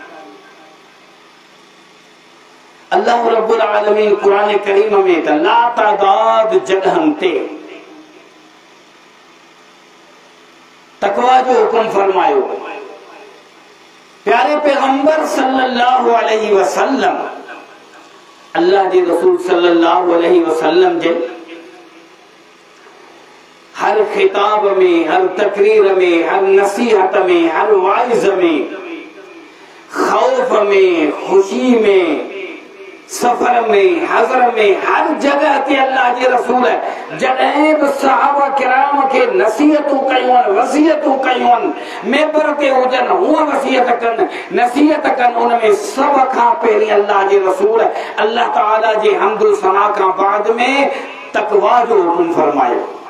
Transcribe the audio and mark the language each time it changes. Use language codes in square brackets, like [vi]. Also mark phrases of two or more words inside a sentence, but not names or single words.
[sd] अल्लाह रब्बुल आलमीन कुरान करीम में त लातादाद जगहनि ते तक़वा जो हुकुम फरमायो। प्यारे पैगंबर [ar] صلى الله عليه وسلم, [sd] अल्लाह के रसूल [ar] صلى الله عليه وسلم [sd] जे हर खिताब में, हर तकरीर में, हर नसीहत में, हर वाइज में तकलीफ में, खुशी में, सफर में, हजर में, हर जगह ते अल्लाह जे रसूल जॾहिं बि सहाबा किराम के नसीहतूं कयूं, वसीयतूं कयूं, मेंबर ते हुजनि हूअ वसीयत कनि, नसीहत कनि, उनमें सब खां पहिरीं अल्लाह जे रसूल अल्लाह ताला जे हम्दुल सना खां बाद में तकवा जो हुकुम फरमायो,